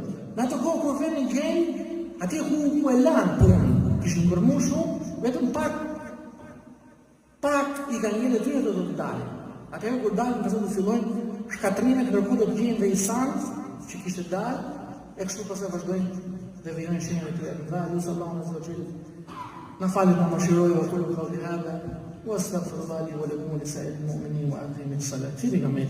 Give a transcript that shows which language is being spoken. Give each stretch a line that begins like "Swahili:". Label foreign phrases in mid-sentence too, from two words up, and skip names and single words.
Albanian: Në ato kohë kur vjen gjeni, atje ku e lan punën, kishin gërmuar shumë, vetëm pak i kanë njënë të tyre do të dalin. Atëherë kur dalin, pastaj do fillojnë shkatrimet, ndërkohë do të gjejnë dhe Isan që kishte dalë, e kështu pastaj vazhdojnë dhe vijojnë shenjat e tyre. Dhe lutem Allahun
Arabic: عز وجل
Albanian: na falë na mëshirojë
Arabic: وكل قولي هذا وأستغفر الله ولكم ولسائر المؤمنين وأقم الصلاة.